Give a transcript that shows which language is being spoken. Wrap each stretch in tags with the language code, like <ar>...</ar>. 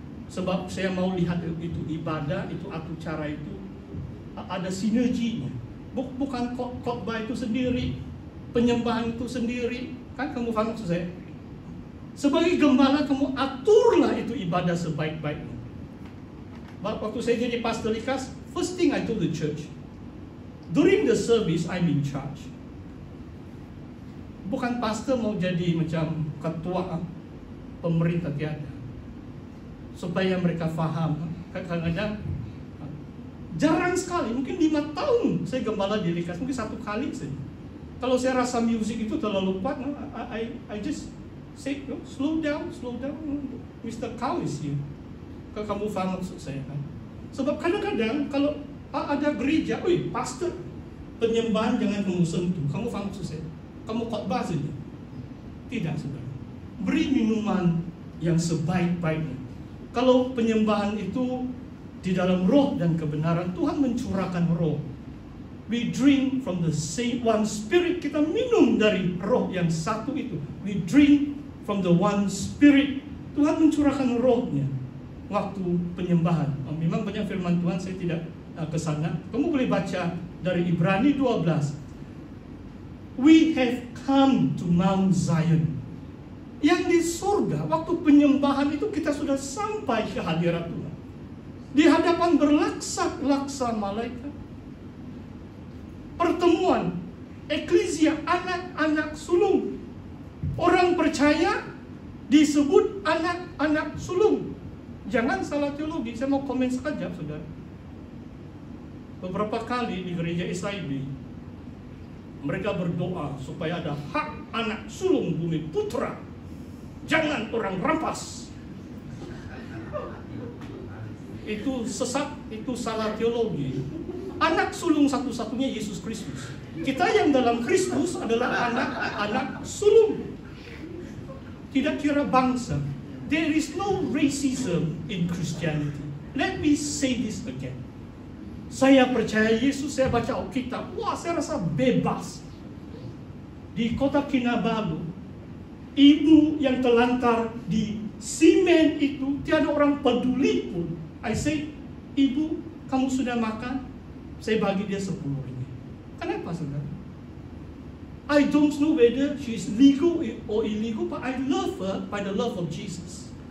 <ms>Sebab saya mau lihat itu ibadah, itu acara itu ada sinerginya. Bukan khotbah itu sendiri, penyembahan itu sendiri. Kan kamu faham maksud saya? Sebagai gembala kamu aturlah itu ibadah sebaik-baiknya. Waktu saya jadi pastor Likas,</ms> <en>first thing I told the church, during the service I'm in charge.</en> <ms>Bukan pastor mau jadi macam ketua pemerintah, tiada. Supaya mereka faham. Kadang-kadang jarang sekali, mungkin 5 tahun saya gembala di Likas, mungkin 1 kali saja. Kalau saya rasa musik itu terlalu kuat,</ms> <en>I just say, slow down, Mr. Cow is here.</en> <ms>Kalau kamu faham maksud saya kan? Sebab kadang-kadang kalau ada gereja, pastor, penyembahan jangan kamu sentuh. Kamu faham maksud saya? Kamu khotbah saja. Tidak, saudara. Beri minuman yang sebaik-baiknya. Kalau penyembahan itu di dalam roh dan kebenaran, Tuhan mencurahkan roh.</ms> <en>We drink from the same one spirit.</en> <ms>Kita minum dari roh yang satu itu.</ms> <en>We drink from the one spirit.</en> <ms>Tuhan mencurahkan rohnya waktu penyembahan. Memang banyak firman Tuhan, saya tidak ke sana. Kamu boleh baca dari Ibrani 12.</ms> <en>We have come to Mount Zion.</en> <ms>Yang di surga, waktu penyembahan itu kita sudah sampai ke hadirat Tuhan. Di hadapan berlaksa-laksa malaikat. Pertemuan eklesia anak-anak sulung. Orang percaya disebut anak-anak sulung. Jangan salah teologi, saya mau komen sekejap, saudara. Beberapa kali di gereja SIB, mereka berdoa supaya ada hak anak sulung bumi putra. Jangan orang rampas. Itu sesat, itu salah teologi. Anak sulung satu-satunya Yesus Kristus. Kita yang dalam Kristus adalah anak-anak sulung. Tidak kira bangsa.</ms> <en>There is no racism in Christianity. Let me say this again.</en> <ms>Saya percaya Yesus, saya baca Alkitab. Wah, saya rasa bebas. Di kota Kinabalu, ibu yang terlantar di simen itu, tiada orang peduli pun.</ms> <en>I say,</en> <ms>ibu, kamu sudah makan? Saya bagi dia 10 ringgit. Kenapa, saudara?</ms> <en>I don't know whether she is legal or illegal, but I love her by the love of Jesus.</en>